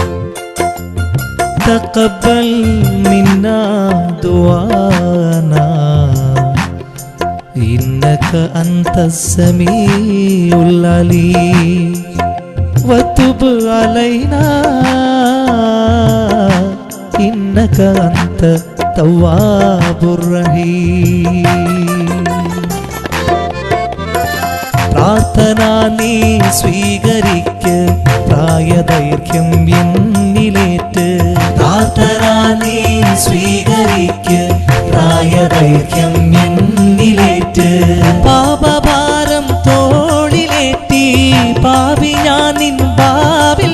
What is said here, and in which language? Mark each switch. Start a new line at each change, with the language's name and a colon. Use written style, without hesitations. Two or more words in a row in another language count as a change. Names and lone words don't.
Arabic: تقبل منا دعانا أنت السميع العليم وتب علينا إنك أنت التواب الرحيم
Malayalam: പ്രാർത്ഥന നീ സ്വീകരിക്ക് പ്രായദൈർഘ്യം എന്നിലേറ്റ് പ്രാർത്ഥന നീ സ്വീകരിക്ക് പ്രായദൈർഘ്യം എന്നിലേറ്റ് പാപഭാരം തോളിലേറ്റി പാപി ഞാൻ നിൻ ബാവിൽ